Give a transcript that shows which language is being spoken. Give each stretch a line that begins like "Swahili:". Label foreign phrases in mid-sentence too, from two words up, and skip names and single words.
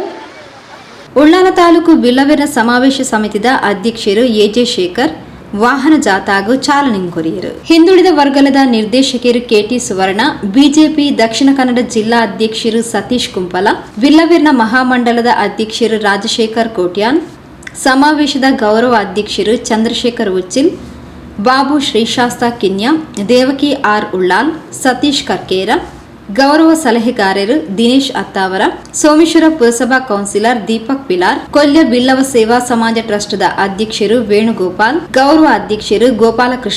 Tulu: ಉಳ್ಳಾಲ ತಾಲೂಕು ಬಿಲ್ಲವೇರ್ನ ಸಮಾವೇಶ ಸಮಿತಿದ ಅಧ್ಯಕ್ಷರು ಎಜೆ ಶೇಖರ್ ವಾಹನ ಜಾಥಾಗೂ ಚಾಲನೆ ಕೊರಿಯರು. ಹಿಂದುಳಿದ ವರ್ಗದ ನಿರ್ದೇಶಕರು ಕೆಟಿ ಸುವರ್ಣ, ಬಿಜೆಪಿ ದಕ್ಷಿಣ ಕನ್ನಡ ಜಿಲ್ಲಾ ಅಧ್ಯಕ್ಷರು ಸತೀಶ್ ಕುಂಪಲ, ಬಿಲ್ಲವೇರ್ನ ಮಹಾಮಂಡಲದ ಅಧ್ಯಕ್ಷರು ರಾಜಶೇಖರ್ ಕೋಟ್ಯಾನ್, ಸಮಾವೇಶದ ಗೌರವ ಅಧ್ಯಕ್ಷರು ಚಂದ್ರಶೇಖರ್ ಉಚ್ಚಿಲ್, ಬಾಬು ಶ್ರೀಶಾಸ್ತ ಕಿನ್ಯ, ದೇವಕಿ ಆರ್ ಉಳ್ಳಾಲ್, ಸತೀಶ್ ಕರ್ಕೇರ, ಗೌರವ ಸಲಹೆಗಾರರು ದಿನೇಶ್ ಅತ್ತಾವರ, ಸೋಮೇಶ್ವರ ಪುರಸಭಾ ಕೌನ್ಸಿಲರ್ ದೀಪಕ್ ಪಿಲಾರ್, ಕೊಲ್ಯ ಬಿಲ್ಲವ ಸೇವಾ ಸಮಾಜ ಟ್ರಸ್ಟ್ದ ಅಧ್ಯಕ್ಷರು ವೇಣುಗೋಪಾಲ್, ಗೌರವ ಅಧ್ಯಕ್ಷರು ಗೋಪಾಲಕೃಷ್ಣ